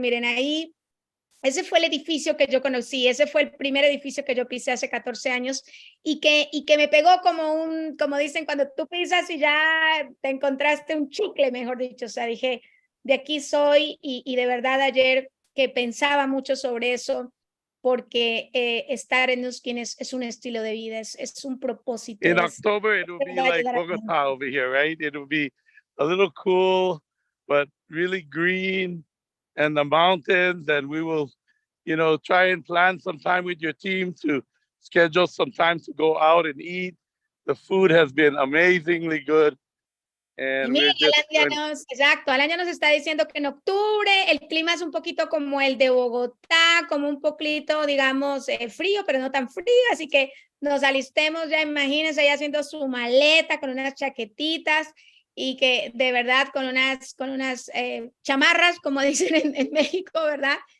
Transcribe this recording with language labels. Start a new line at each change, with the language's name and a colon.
Spanish: Miren ahí, ese fue el edificio que yo conocí, ese fue el primer edificio que yo pisé hace 14 años y que me pegó como dicen, cuando tú pisas y ya te encontraste un chicle, mejor dicho. O sea, dije, de aquí soy y de verdad ayer que pensaba mucho sobre eso, porque estar en Nuskin es un estilo de vida, es un propósito.
English: In October, it will be like Bogota over here, right? It will be a little cool, but really green, and the mountains. And we will, try and plan some time with your team to schedule some time to go out and eat. The food has been amazingly good. And
Spanish: mira, Alan ya nos está diciendo que en octubre el clima es un poquito como el de Bogotá, como un poquito, digamos, frío, pero no tan frío, así que nos alistemos ya, imagínense, ya haciendo su maleta con unas chaquetitas y que de verdad con unas chamarras, como dicen en México, ¿verdad?